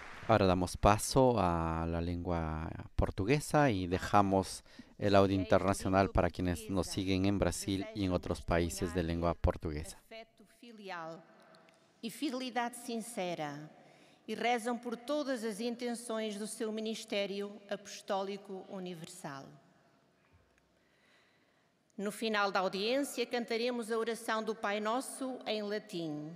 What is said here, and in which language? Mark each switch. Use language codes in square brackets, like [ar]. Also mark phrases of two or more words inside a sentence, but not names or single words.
[es] Ahora damos paso a la lengua portuguesa y dejamos el audio internacional para quienes nos siguen en Brasil y en otros países de lengua portuguesa. [pt] Afeto filial e fidelidade sincera, e rezam por todas as intenções do seu ministério apostólico universal. No final da audiência, cantaremos a oração do Pai Nosso em latim.